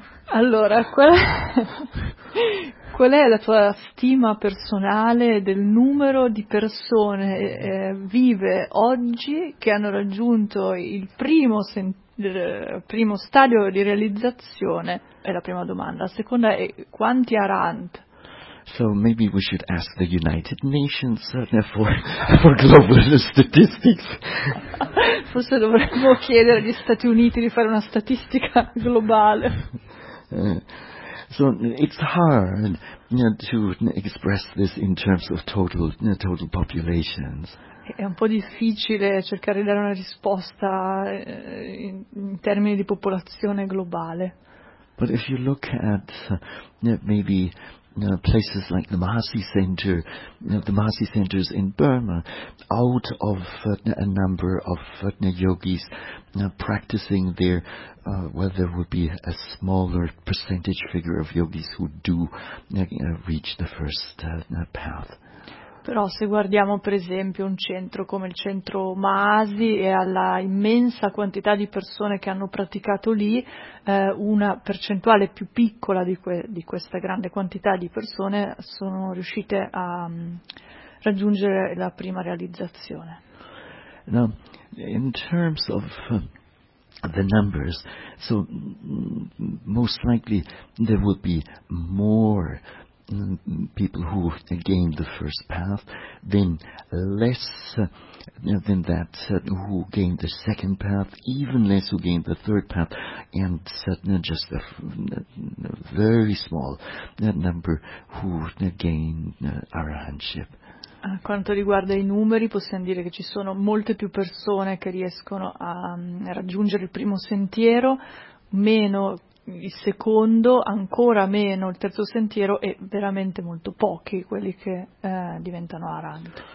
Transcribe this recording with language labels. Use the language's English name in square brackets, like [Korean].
[Italian] Allora, qual è la tua stima personale del numero di persone vive oggi che hanno raggiunto il primo stadio di realizzazione? È la prima domanda. La seconda è quanti arahant? [English] So maybe we should ask the United Nations for global statistics. [Italian] Forse dovremmo chiedere agli Stati Uniti di fare una statistica globale. [English] So it's hard to express this in terms of total populations. [Italian] È un po' difficile cercare di dare una risposta in termini di popolazione globale. [English] But if you look at maybe places like the Mahasi Center, the Mahasi Centers in Burma, out of a number of yogis practicing there, well, there would be a smaller percentage figure of yogis who do reach the first path. [Italian] Però se guardiamo per esempio un centro come il centro Mahasi e alla immensa quantità di persone che hanno praticato lì, una percentuale più piccola di questa grande quantità di persone sono riuscite a raggiungere la prima realizzazione. [English] Now, in terms of the numbers, so most likely there will be more people who gained the first path, then less than that who gained the second path, even less who gained the third path, and just a very small number who gained arahantship. [Italian] A quanto riguarda i numeri, possiamo dire che ci sono molte più persone che riescono a raggiungere il primo sentiero, meno il secondo, ancora meno il terzo sentiero, e veramente molto pochi quelli che diventano arahant.